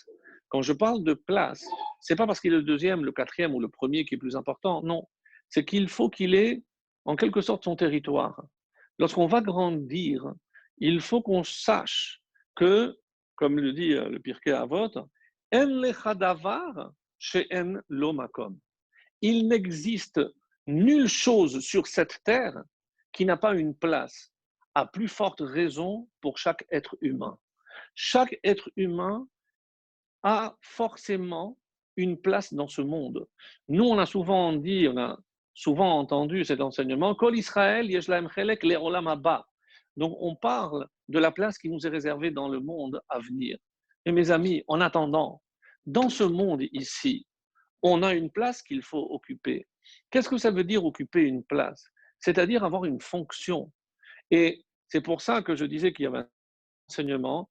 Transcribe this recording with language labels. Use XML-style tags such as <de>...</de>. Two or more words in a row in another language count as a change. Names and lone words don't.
<fr>Quand je parle de place, c'est pas parce qu'il est le deuxième, le quatrième ou le premier qui est plus important, non. C'est qu'il faut qu'il ait en quelque sorte son territoire. Lorsqu'on va grandir, il faut qu'on sache que, comme le dit le Pirkei Avot,</fr> <he>אין לך דבר שאין לו מקום.</he> <fr>Il n'existe nulle chose sur cette terre qui n'a pas une place, à plus forte raison pour chaque être humain. Chaque être humain a forcément une place dans ce monde. Nous, on a souvent entendu cet enseignement,</fr> <he>כל ישראל יש להם חלק לעולם הבא.</he> <fr>Donc, on parle de la place qui nous est réservée dans le monde à venir. Et mes amis, en attendant, dans ce monde ici, on a une place qu'il faut occuper. Qu'est-ce que ça veut dire occuper une place? C'est-à-dire avoir une fonction. Et c'est pour ça que je disais qu'il y avait un enseignement.</fr>